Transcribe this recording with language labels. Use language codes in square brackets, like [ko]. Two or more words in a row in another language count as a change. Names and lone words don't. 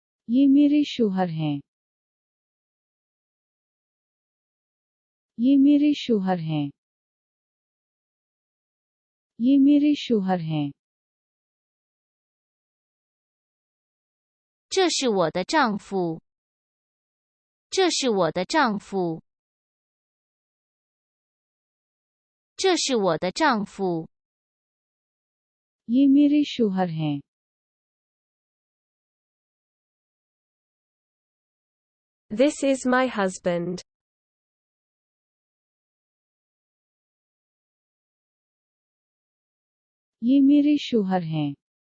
[hi] ये मेरे शोहर हैं। ये मेरे शोहर हैं। ये मेरे शोहर हैं। [zh] 这是我的丈夫。这是我的丈夫。这是我的丈夫。 [hi] ये मेरे शोहर हैं। [en] This is my husband. [hi] ये मेरे शोहर हैं।